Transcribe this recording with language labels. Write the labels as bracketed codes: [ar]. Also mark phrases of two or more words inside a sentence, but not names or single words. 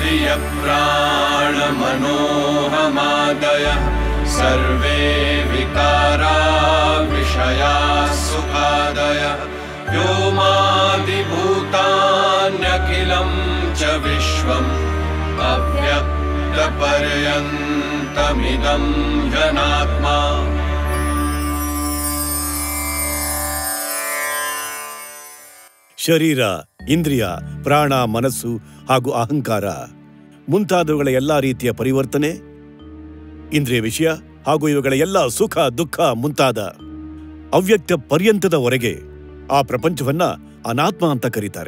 [sa] प्राणमनोहमादयः सर्वे विकारा विषयाः सुखादयः व्योमादिभूतान्यखिलं च विश्वम् अव्यक्तपर्यन्तमिदं ह्यनात्मा। [kn] ಶರೀರ, ಇಂದ್ರಿಯ, ಪ್ರಾಣ, ಮನಸ್ಸು ಹಾಗೂ ಅಹಂಕಾರ ಮುಂತಾದವುಗಳ ಎಲ್ಲಾ ರೀತಿಯ ಪರಿವರ್ತನೆ, ಇಂದ್ರಿಯ ವಿಷಯ ಹಾಗೂ ಇವುಗಳ ಎಲ್ಲ ಸುಖ ದುಃಖ ಮುಂತಾದ ಅವ್ಯಕ್ತ ಪರ್ಯಂತದವರೆಗೆ ಆ ಪ್ರಪಂಚವನ್ನ ಅನಾತ್ಮ ಅಂತ ಕರೀತಾರೆ.